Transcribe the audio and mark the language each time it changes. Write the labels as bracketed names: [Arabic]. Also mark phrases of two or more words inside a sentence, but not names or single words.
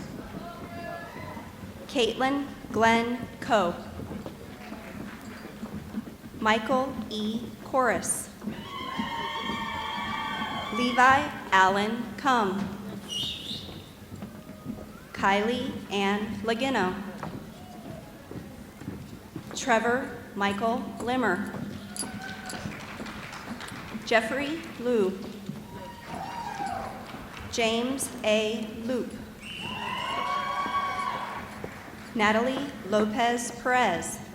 [English] Caitlin Glenn Coe. Michael E. Corris. Levi Allen Cum. Kylie Ann Lagino. Trevor Michael Limmer. Jeffrey Liu. James A. Loop. Natalie Lopez Perez.